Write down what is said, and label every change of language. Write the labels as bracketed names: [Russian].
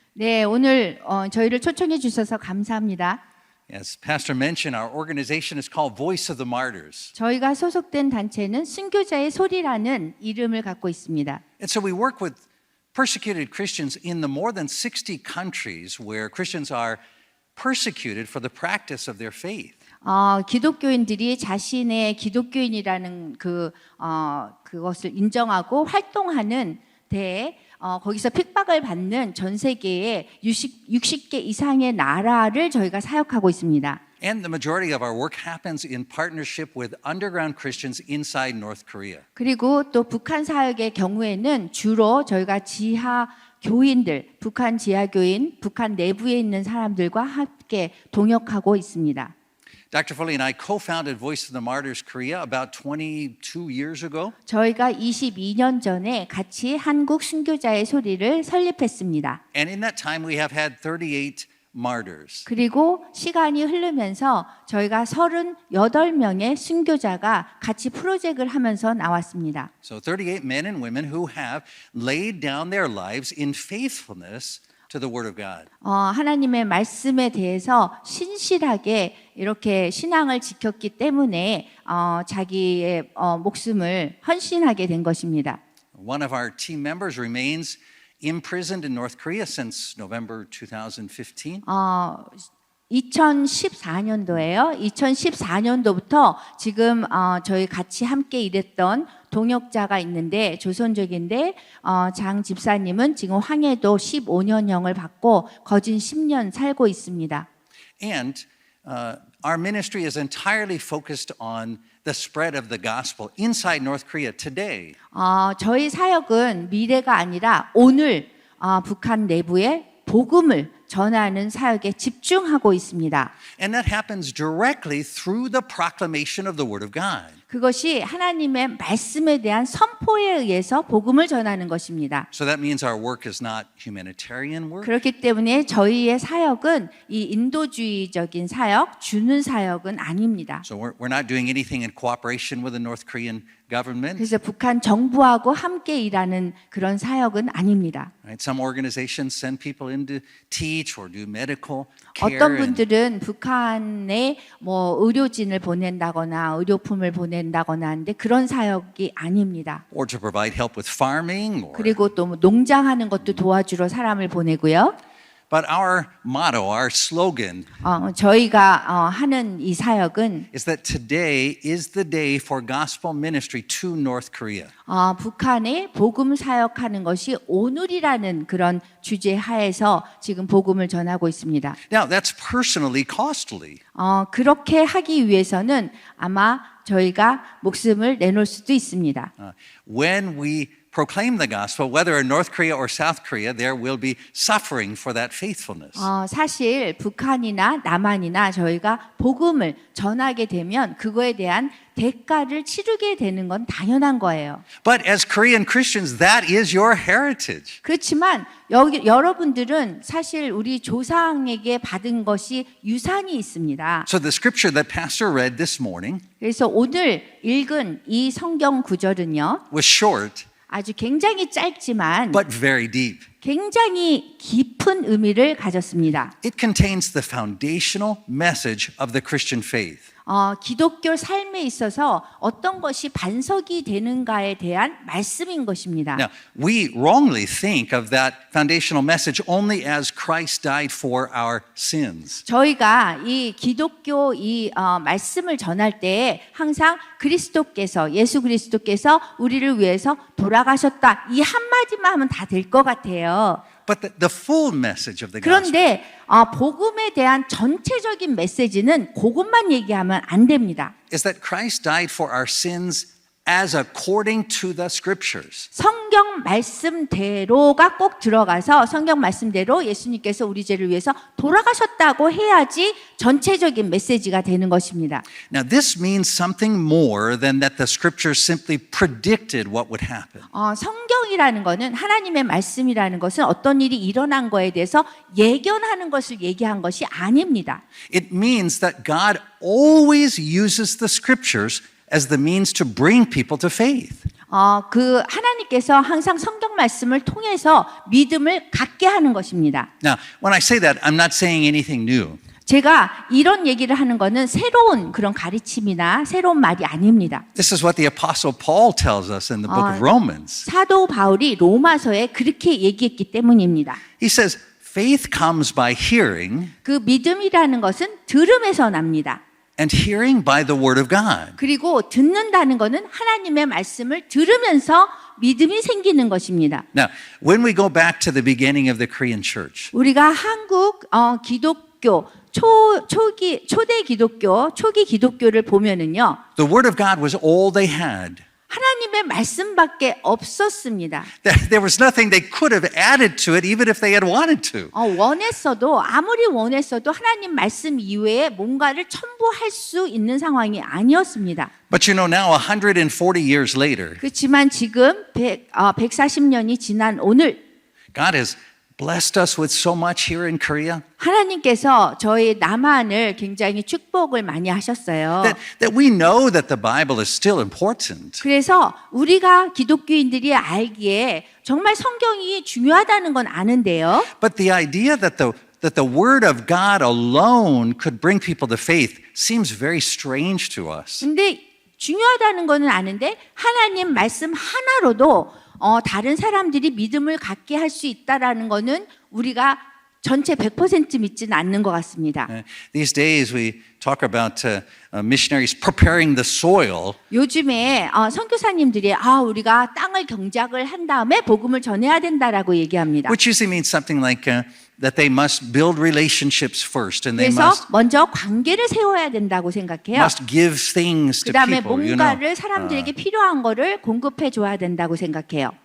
[Korean] 네, 오늘 저희를 초청해 주셔서 감사합니다. [English] As Pastor mentioned, our organization is called Voice of the Martyrs. [Korean] 저희가 소속된 단체는 순교자의 소리라는 이름을 갖고 있습니다. [English] And so we work with persecuted Christians in the more than 60 countries where Christians are persecuted for the practice of their faith. [Korean] 기독교인들이 자신의 기독교인이라는 그것을 인정하고 활동하는 데에 거기서 핍박을 받는 전 세계의 60개 이상의 나라를 저희가 사역하고 있습니다. [English] And the majority of our work happens in partnership with underground Christians inside North Korea. [Korean] 그리고 또 북한 사역의 경우에는 주로 저희가 지하 교인들, 북한 지하 교인, 북한 내부에 있는 사람들과 함께 동역하고 있습니다. [English] Dr. Foley and I co-founded Voice of the Martyrs Korea about 22 years ago. [Korean] 저희가 22년 전에 같이 한국 순교자의 소리를 설립했습니다. [English] And in that time we have had 38 martyrs. [Korean] 그리고 시간이 흐르면서 저희가 38명의 순교자가 같이 프로젝트를 하면서 나왔습니다. [English] So 38 men and women who have laid down their lives in faithfulness to the Word of God. [Korean] 하나님의 말씀에 대해서 신실하게 이렇게 신앙을 지켰기 때문에 자기의 목숨을 헌신하게 된 것입니다. [English] One of our team members remains imprisoned in North Korea since November 2015. [Korean] 2014년도에요. 2014년도부터 지금 저희 같이 함께 일했던 동역자가 있는데 조선족인데 장 집사님은 지금 황해도 15년형을 받고 거진 10년 살고 있습니다. [English] And our ministry is entirely focused on the spread of the gospel inside North Korea today. [Korean] 저희 사역은 미래가 아니라 오늘 북한 내부에 복음을 전하는 사역에 집중하고 있습니다. [English] And that happens directly through the proclamation of the Word of God. [Korean] 그것이 하나님의 말씀에 대한 선포에 의해서 복음을 전하는 것입니다. [English] So that means our work is not humanitarian work. [Korean] 그렇기 때문에 저희의 사역은 이 인도주의적인 사역, 주는 사역은 아닙니다. [English] So we're not doing anything in cooperation with the North Korean government. [Korean] 그래서 북한 정부하고 함께 일하는 그런 사역은 아닙니다. [English] Right? Some organizations send people in to teach or do medical care. [Korean] 어떤 분들은 북한에 의료진을 보낸다거나 의료품을 보낸다거나 하는데 그런 사역이 아닙니다. [English] Or to provide help with farming. Or, [Korean] 그리고 또 농장하는 것도 도와주러 사람을 보내고요. [English] but our motto, our slogan [Korean] 저희가 하는 이 사역은 [English] is that today is the day for gospel ministry to North Korea. [Korean] 북한에 복음 사역하는 것이 오늘이라는 그런 주제 하에서 지금 복음을 전하고 있습니다. [English] Now, that's personally costly. [Korean] 그렇게 하기 위해서는 아마 저희가 목숨을 내놓을 수도 있습니다. [English] When we proclaim the gospel, whether in North Korea or South Korea, there will be suffering for that faithfulness. [Korean] 사실 북한이나 남한이나 저희가 복음을 전하게 되면 그거에 대한 대가를 치르게 되는 건 당연한 거예요. [English] But as Korean Christians, that is your heritage. [Korean] 그렇지만 여러분들은 사실 우리 조상에게 받은 것이 유산이 있습니다. [English] So the scripture that Pastor read this morning [Korean] 그래서 오늘 읽은 이 성경 구절은요. [English] was short, [Korean] 아주 굉장히 짧지만 [English] but very deep. [Korean] 굉장히 깊은 의미를 가졌습니다. [English] It contains the foundational message of the Christian faith. [Korean] 기독교 삶에 있어서 어떤 것이 반석이 되는가에 대한 말씀인 것입니다. [English] Now, we wrongly think of that foundational message only as Christ died for our sins. [Korean] 저희가 이 기독교 말씀을 전할 때 항상 예수 그리스도께서 우리를 위해서 돌아가셨다 이 한마디만 하면 다 될 것 같아요. [English] But the full message of the gospel [Korean] 그런데 복음에 대한 전체적인 메시지는 그것만 얘기하면 안 됩니다. [English] is that Christ died for our sins as according to the scriptures. [Korean] 성경 말씀대로가 꼭 들어가서 성경 말씀대로 예수님께서 우리 죄를 위해서 돌아가셨다고 해야지 전체적인 메시지가 되는 것입니다. [English] Now, this means something more than that the scriptures simply predicted what would happen. [Korean] 성경이라는 것은 하나님의 말씀이라는 것은 어떤 일이 일어난 거에 대해서 예견하는 것을 얘기한 것이 아닙니다. [English] It means that God always uses the scriptures as the means to bring people to faith. [Korean] 그 하나님께서 항상 성경 말씀을 통해서 믿음을 갖게 하는 것입니다. [English] Now, when I say that, I'm not saying anything new. [Korean] 제가 이런 얘기를 하는 것은 새로운 그런 가르침이나 새로운 말이 아닙니다. [English] This is what the Apostle Paul tells us in the book of Romans. [Korean] 사도 바울이 로마서에 그렇게 얘기했기 때문입니다. [English] He says, faith comes by hearing, [Korean] 그 믿음이라는 것은 들음에서 납니다. [English] and hearing by the word of God. [Korean] 그리고 듣는다는 것은 하나님의 말씀을 들으면서 믿음이 생기는 것입니다. [English] Now, when we go back to the beginning of the Korean church, [Korean] 우리가 한국 기독교 초대 기독교 초기 기독교를 보면은요. [English] the word of God was all they had. [Korean] 하나님의 말씀밖에 없었습니다. [English] There was nothing they could have added to it even if they had wanted to. [Korean] 원했어도 아무리 원했어도 하나님 말씀 이외에 뭔가를 첨부할 수 있는 상황이 아니었습니다. [English] But you know now 140 years later, [Korean] 그렇지만 지금 140년이 지난 오늘 [English] God has blessed us with so much here in Korea [Korean] 하나님께서 저희 남한을 굉장히 축복을 많이 하셨어요. [English] that we know that the Bible is still important. [Korean] 그래서 우리가 기독교인들이 알기에 정말 성경이 중요하다는 건 아는데요. [English] But the idea that the word of God alone could bring people to faith seems very strange to us. [Korean] 근데 중요하다는 거는 아는데 하나님 말씀 하나로도 다른 사람들이 믿음을 갖게 할 수 있다라는 거는 우리가 전체 100% 믿지는 않는 것 같습니다. [English] These days we talk about missionaries preparing the soil. [Korean] 요즘에 선교사님들이 우리가 땅을 경작을 한 다음에 복음을 전해야 된다라고 얘기합니다. [English] Which usually means something like that they must build relationships first and they [Korean] 그래서 [English] must [Korean] 먼저 관계를 세워야 된다고 생각해요. [English] give things to [Korean] 그다음에 [English] people, [Korean] 뭔가를 사람들에게 필요한 거를 공급해 줘야 된다고 생각해요.